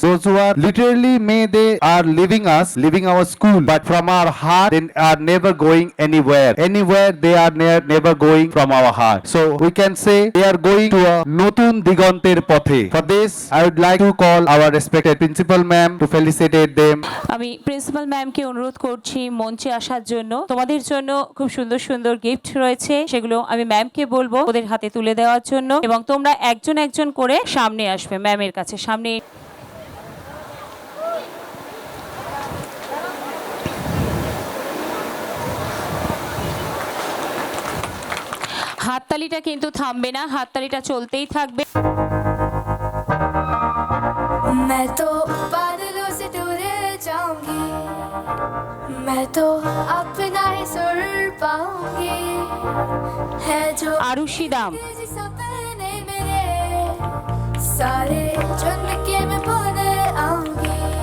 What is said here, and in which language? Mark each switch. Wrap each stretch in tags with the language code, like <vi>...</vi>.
<en>Those who are literally they are leaving us, leaving our school, but from our heart they are never going anywhere. Anywhere they are never going from our heart. So we can say they are going to a</en> <bn>নতুন দিগন্তের পথে.</bn> <en>For this, I would like to call our respected principal ma'am to felicitate them.</en> <bn>আমি principal ম্যামকে অনুরোধ করছি মঞ্চে আসার জন্য। তোমাদের জন্য খুব সুন্দর সুন্দর গিফট রয়েছে, সেগুলো আমি ম্যামকে বলবো ওদের হাতে তুলে দেওয়ার জন্য, এবং তোমরা একজন একজন করে সামনে আসবে ম্যামের কাছে। সামনে হাততালিটা কিন্তু থামবে না, হাততালিটা চলতেই থাকবে।</bn> <hi>मैं तो बादलों से टूर जाऊंगी, मैं तो अपना ही सुर पाऊंगी, है जो আরুষি দাম, सपने मेरे सारे चुन के मैं भूल आऊंगी।</hi>